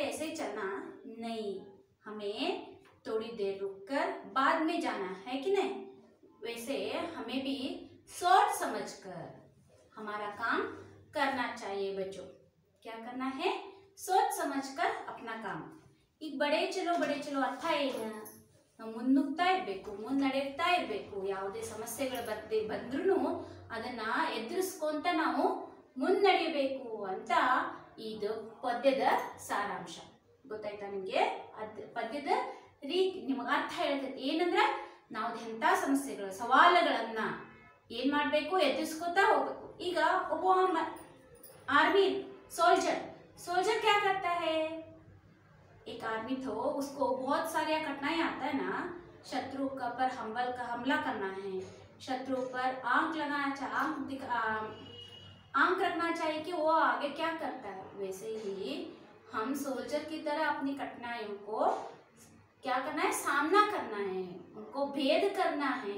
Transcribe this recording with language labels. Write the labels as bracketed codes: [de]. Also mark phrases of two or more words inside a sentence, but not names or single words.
[hi] ऐसे ही चलना नहीं, हमें थोड़ी देर रुककर बाद में जाना है कि नहीं? वैसे हमें भी सोच समझकर हमारा काम करना चाहिए बच्चों। क्या करना है? सोच समझकर अपना काम। [kn] ಈಗ [hi] बढ़े चलो [kn] ಅರ್ಥ ಏನು? ನಾವು ಮುನ್ನುಗ್ತಾ ಇರಬೇಕು, ಮುನ್ನಡೆಯುತ್ತಾ ಇರಬೇಕು. ಯಾವುದೇ ಸಮಸ್ಯೆಗಳು ಬಂದ್ರೂ ಅದನ್ನ ಎದುರಿಸ್ಕೊಂತ ನಾವು ಮುನ್ನಡೆಯಬೇಕು ಅಂತ ಇದು ಪದ್ಯದ ಸಾರಾಂಶ. ಗೊತ್ತಾಯ್ತಾ ನಿಮಗೆ? ಪದ್ಯದ ರೀತಿ ನಿಮಗೆ ಅರ್ಥ ಹೇಳ್ತೈತಿ. ಏನಂದ್ರೆ ನಾವು ಎಂಥ ಸಮಸ್ಯೆಗಳು ಸವಾಲುಗಳನ್ನ ಏನ್ ಮಾಡಬೇಕು? ಎದುರಿಸ್ಕೊತಾ ಹೋಗ್ಬೇಕು. ಈಗ ಒಬ್ಬ [en] army soldier [hi] क्या करता है? एक आर्मी तो उसको बहुत सारे घटनाएं आता है ना, शत्रु का पर हमला करना है, शत्रु पर आंख रखना चाहिए कि वो आगे क्या करता है, वैसे ही हम सोल्जर की तरह अपनी कठिनाइयों को क्या करना है, सामना करना है, उनको भेद करना है।